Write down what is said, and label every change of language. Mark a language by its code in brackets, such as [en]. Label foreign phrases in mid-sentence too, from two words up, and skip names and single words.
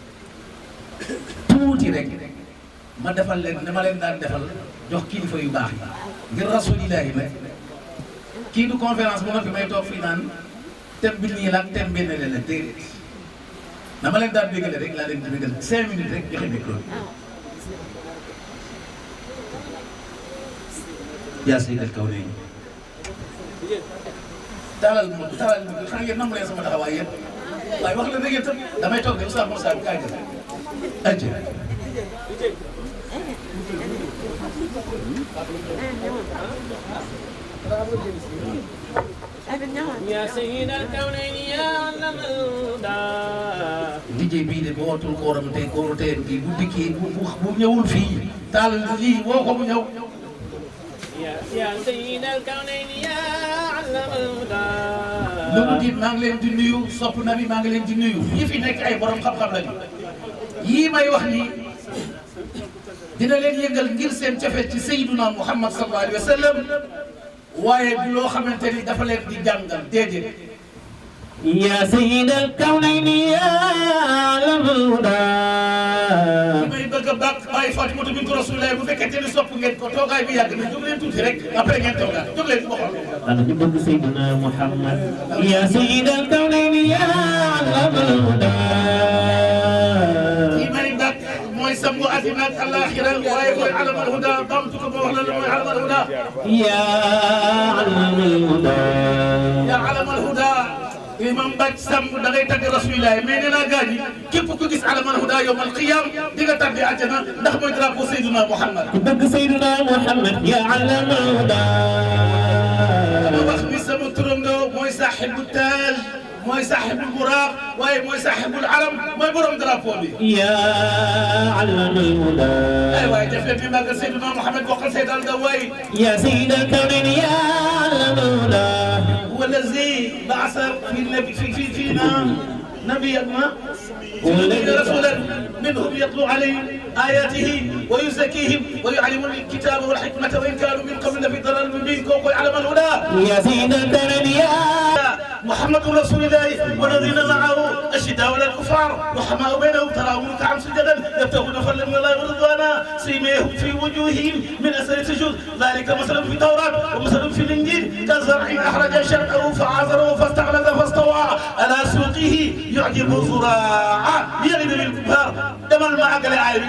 [wo] ma defal leen dama leen daan defal jox kilifa yu baax yi ngir rasulillahi nag kii du conférence bu ma fi may toog fii naan thème bi nii la ak thème benn la déedéet dama leen daan bégale rek laa leen di bégal 5 minutes rek joxe micro yaa seydal kaw nañu taalal ma xam ngeen nangu leen sama taxawaay yëpp waaye wax la na ngeen tam damay toog de Oustaz Moussa bi kaay jël ajj [ar] يا سيد الكونين يا علم الهدى [wo] liggéey bii de boo watul kooram tey kooru tey gi bu dikkee bu ñëwul fii taal lii woo ko mu ñëw [ar] يا سيد الكونين يا علم الهدى [wo] loolu diit maa ngi leen di nuyu sopp na bi maa ngi leen di nuyu ñi fi nekk ay borom xam-xam lañu yii may wax nii dina leen yëngal ngir seen cofet ci Seydina Muhammad [ar] صلى الله عليه وسلم [wo] waaye du loo xamante ni dafa leen di jàngal déedéet [ar] يا سيد الكونين يا علم الهدى [wo] li may bëgg a bàq bàyyi Fatimatu bintu Rasulillah bu fekkente ni sopp ngeen ko toogaay bi yàgg na jóg leen tuuti rek après ngeen toogaat jóg leen ma xool [ar] أنا جبت سيدنا محمد يا سيد الكونين يا علم الهدى [wo] li may bàq mooy sangu àddina ak àllaaxira waaye mooy [ar] علم الهدى [wo] bamtu ko ba wax la mooy [ar] علم الهدى يا علم الهدى يا علم الهدى [wo] imam Bac Samb da ngay tagg Rasulillah mais nee naa gaañ yi képp ku gis [ar] علم الهدى يوم القيامة [wo] di nga tàbbi àjjana ndax mooy drapeau Seydina Muhammad [ar] بدك سيدنا محمد يا علم الهدى [wo] ma wax ni sama turandoo mooy [ar] صاحب التاج [wo] mooy [ar] صاحب البراق [wo] waaye mooy [ar] صاحب العلم [wo] mooy borom drapeau bi. [ar] يا علم الهدى. [wo] ay waay def leen fi màggal Seydina Mouhamed bokkal Seydal da waay. [ar] يا سيد الكونين يا علم الهدى. هو الذي بعث فينا نبينا رسولا منهم يتلو عليهم آياته ويزكيهم ويعلمهم الكتاب والحكمة وإن كانوا من قبل في ضلال مبين كوكو يعلم الهدى. يا سيد الدنيا محمد رسول الله والذين معه أشداء على الكفار رحماء بينهم تراهم ركعا سجدا يبتغون فضلا من الله ورضوانا سيماهم في وجوههم من أثر السجود ذلك مثل في التوراة ومثل في الإنجيل كزرع أخرج شرقه فعازره فاستغلظ فاستوى على سوقه يعجب الزراع يغلب بالكفار دمر معك الآية